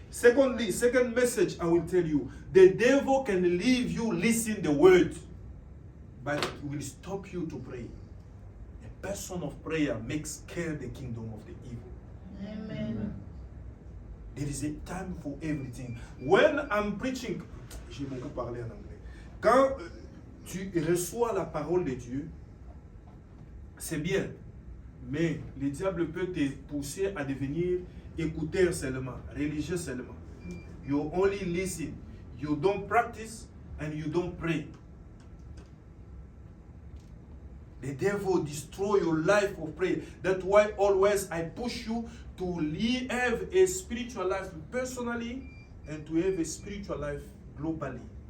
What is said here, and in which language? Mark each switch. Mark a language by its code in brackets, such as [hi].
[en] Secondly, second message I will tell you. The devil can leave you listen the word. But it will stop you to pray. A person of prayer makes scare the kingdom of the evil. Amen. There is a time for everything. When I'm preaching, [fr] j'ai beaucoup parlé en anglais. Quand tu reçois la parole de Dieu, c'est bien. Mais le diable peut te pousser à devenir écouteur seulement, religieux seulement. [en] You only listen. You don't practice and you don't pray. The devil destroy your life of prayer. That's why always I push you to have a spiritual life personally and to have a spiritual life globally.